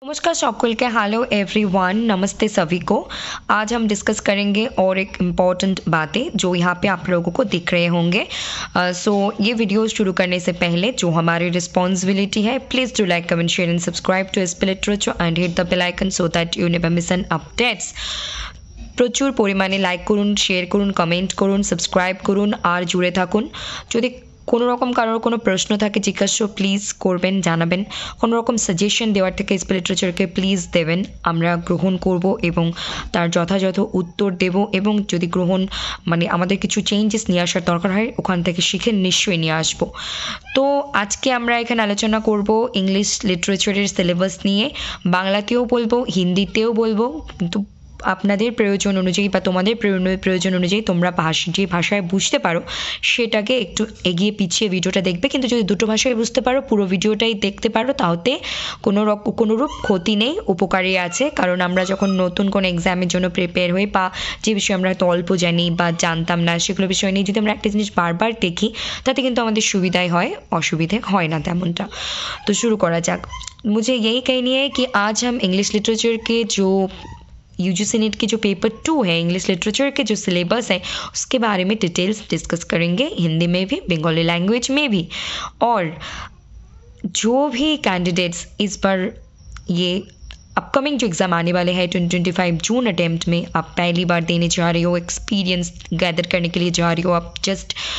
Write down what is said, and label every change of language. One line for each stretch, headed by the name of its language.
Hindi: नमस्कार सकल के
English: hello everyone,
Hindi: नमस्ते सभी को। आज हम डिस्कस करेंगे और एक इम्पॉर्टेंट बातें जो यहाँ पे आप लोगों को दिख रहे होंगे। ये वीडियो शुरू करने से पहले जो हमारी रिस्पॉन्सिबिलिटी है,
English: Please do like comment share and subscribe to SP literature and hit the bell icon so that you never miss an updates.
Bangla: প্রচুর পরিমাণে লাইক করুন, শেয়ার করুন, কমেন্ট করুন, সাবস্ক্রাইব করুন আর জুড়ে থাকুন। যদি কোনো রকম কারোর কোনো প্রশ্ন থাকে জিজ্ঞাসা প্লিজ করবেন, জানাবেন। কোনো রকম সাজেশন দেওয়ার থেকে এসপি লিটারেচারকে প্লিজ দেবেন, আমরা গ্রহণ করব এবং তার যথাযথ উত্তর দেব। এবং যদি গ্রহণ আমাদের কিছু চেঞ্জেস নিয়ে আসার দরকার হয়, ওখান থেকে শিখে নিশ্চয়ই নিয়ে আসব। তো আজকে আমরা এখানে আলোচনা করব ইংলিশ লিটারেচারের সিলেবাস নিয়ে। বাংলাতেও বলবো, হিন্দিতেও বলবো, কিন্তু আপনাদের প্রয়োজন অনুযায়ী বা তোমাদের প্রয়োজন অনুযায়ী তোমরা যে ভাষায় বুঝতে পারো সেটাকে একটু এগিয়ে পিছিয়ে ভিডিওটা দেখবে। কিন্তু যদি দুটো ভাষায় বুঝতে পারো, পুরো ভিডিওটাই দেখতে পারো, তাতে কোনোরূপ ক্ষতি নেই, উপকারী আছে। কারণ আমরা যখন নতুন কোনো এক্সামের জন্য প্রিপেয়ার হই বা যে বিষয়ে আমরা হয়তো অল্প জানি বা জানতাম না, সেগুলো বিষয় নিয়ে যদি আমরা একটা জিনিস বারবার দেখি, তাতে কিন্তু আমাদের সুবিধাই হয়, অসুবিধে হয় না তেমনটা। তো শুরু করা যাক।
Hindi: मुझे यही कहनी है कि आज हम इंग्लिश लिटरेचर के जो यूजीसी नेट की जो पेपर 2 है, इंग्लिश लिटरेचर के जो सिलेबस है, उसके बारे में डिटेल्स डिस्कस करेंगे, हिंदी में भी, बंगाली लैंग्वेज में भी। और जो भी कैंडिडेट्स इस बार ये अपकमिंग जो एग्ज़ाम आने वाले हैं 2025 जून अटेम्प्ट में, आप पहली बार देने जा रहे हो, एक्सपीरियंस गैदर करने के लिए जा रही हो, आप जस्ट